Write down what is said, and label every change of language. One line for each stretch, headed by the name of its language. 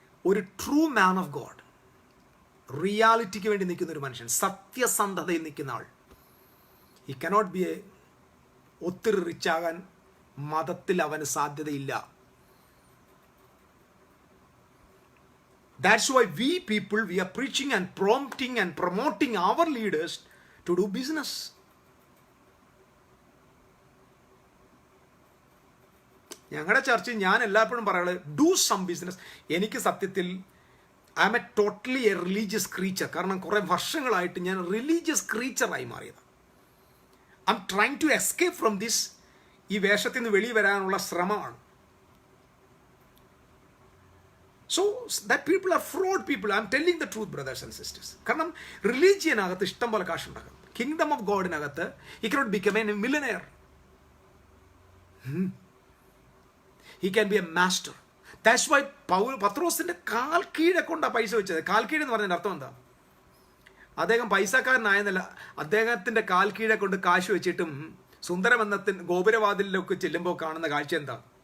Malayalam: ഒരു
English: true man of God,
Malayalam: റിയാലിറ്റിക്ക് വേണ്ടി നിൽക്കുന്ന ഒരു മനുഷ്യൻ, സത്യസന്ധതയിൽ നിൽക്കുന്ന ആൾ, ഈ കനോട്ട് ബി ഒത്തിരി റിച്ചാകാൻ മതത്തിൽ അവന് സാധ്യതയില്ല.
English: That's why we people, we are preaching and prompting and promoting our leaders to do business.
Malayalam: ഞങ്ങളുടെ ചർച്ചയിൽ ഞാൻ എല്ലായ്പ്പോഴും പറയുന്നത്
English: Do some business.
Malayalam: എനിക്ക് സത്യത്തിൽ
English: I am a totally a religious creature.
Malayalam: കാരണം കുറേ വർഷങ്ങളായിട്ട് ഞാൻ റിലീജിയസ് ക്രീച്ചറായി മാറിയത്.
English: I am trying to escape from this.
Malayalam: ഈ വേഷത്തിൽ നിന്ന് വെളിയിൽ വരാനുള്ള ശ്രമമാണ്.
English: So that people are fraud people. I am telling the truth, brothers and sisters.
Malayalam: കാരണം റിലീജിയനകത്ത് ഇഷ്ടം പോലെ കാശുണ്ടാക്കാം. Kingdom of ഗോഡിനകത്ത്
English: he cannot become a millionaire. He can be a master. That's why
Malayalam: പത്രോസിന്റെ കാൽ കീഴെ കൊണ്ടാണ് പൈസ വെച്ചത്. കാൽ കീഴെന്ന് പറഞ്ഞതിൻ്റെ അർത്ഥം എന്താ? അദ്ദേഹം പൈസക്കാരനായെന്നല്ല, അദ്ദേഹത്തിന്റെ കാൽ കീഴെ കൊണ്ട് കാശ് വെച്ചിട്ടും സുന്ദരമെന്നത്തിന് ഗോപുരവാതിലൊക്കെ ചെല്ലുമ്പോൾ കാണുന്ന കാഴ്ച എന്താ?